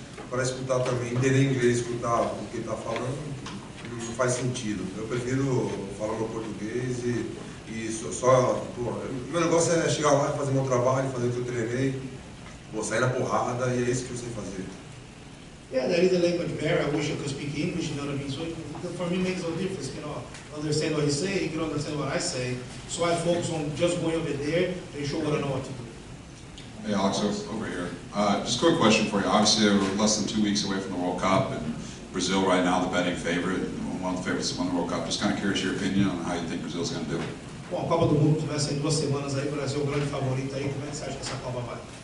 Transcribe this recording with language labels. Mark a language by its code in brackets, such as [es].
[pt] para escutar também, entender inglês, escutar o que ele está falando, não faz sentido. Eu prefiro falar no português e só pô, meu negócio é chegar lá, fazer meu trabalho, fazer o que eu treinei, vou sair na porrada e é isso que eu sei fazer. [en] Yeah, that is the language barrier. I wish I could speak English, you know what I mean? So for me, it makes no difference, you know. Understand what he say, you can understand what I say. So I focus on just going over there and show what I know what to do. Hey Alex, over here. Just a quick question for you. Obviously, we're less than 2 weeks away from the World Cup, and Brazil right now, the betting favorite, one of the favorites to win the World Cup. Just kind of curious your opinion on how you think Brazil's going to do. [pt] Bom, a Copa do Mundo começa em 2 semanas aí, o Brasil é o grande favorito aí. Como é que você acha que essa Copa vai?